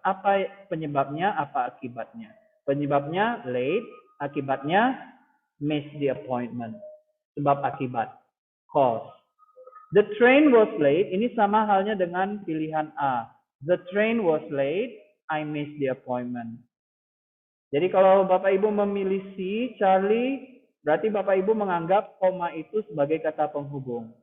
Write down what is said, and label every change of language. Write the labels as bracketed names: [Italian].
[Indonesian] Apa penyebabnya, apa akibatnya? Penyebabnya late, akibatnya miss the appointment. Sebab akibat, cause. [English] The train was late, [Indonesian] ini sama halnya dengan pilihan A. [English] The train was late, I missed the appointment. [Indonesian] Jadi kalau Bapak Ibu memilih C, Charlie, berarti Bapak Ibu menganggap koma itu sebagai kata penghubung.